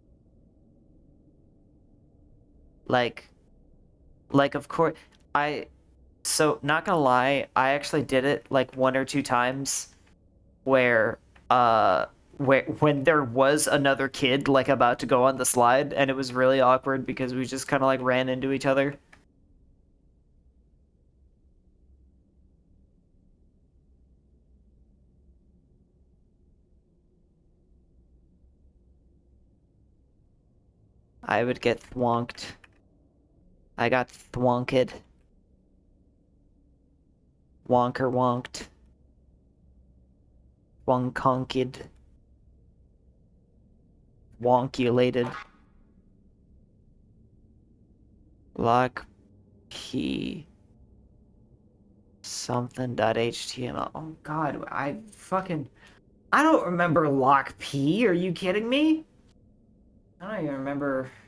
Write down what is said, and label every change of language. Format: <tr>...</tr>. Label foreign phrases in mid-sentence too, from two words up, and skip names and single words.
<en>Like, of course, so not gonna lie, I actually did it like one or two times where, when there was another kid like about to go on the slide, and it was really awkward because we just kind of like ran into each other. I would get thwonked. I got thwonked. Wonker wonked. Wonkonked. Wonkulated. Lock P something.html. Oh god, I don't remember lock P. Are you kidding me? I don't even remember.</en>